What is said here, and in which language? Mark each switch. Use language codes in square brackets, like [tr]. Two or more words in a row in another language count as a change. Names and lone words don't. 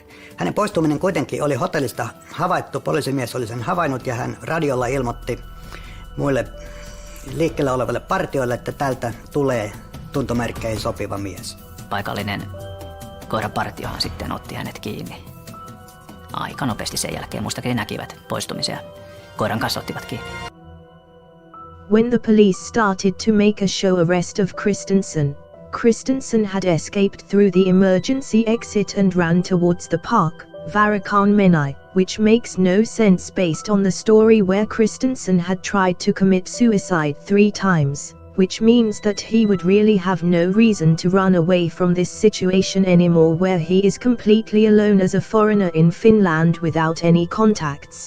[fi] Hänen poistuminen kuitenkin oli hotellista havaittu, poliisimies oli sen havainnut ja hän radiolla ilmoitti muille liikkeellä oleville partioille, että tältä tulee tuntomerkkeihin sopiva mies. Paikallinen koirapartiohan sitten otti hänet kiinni. Aika nopeasti sen jälkeen muistakin näkivät poistumisia. Koiran kanssa ottivat kiinni. [en] When the police started to make a show arrest of Christensen had escaped through the emergency exit and ran towards the park, Varakaniemi, which makes no sense based on the story where Christensen had tried to commit suicide 3 times, which means that he would really have no reason to run away from this situation anymore where he is completely alone as a foreigner in Finland without any contacts.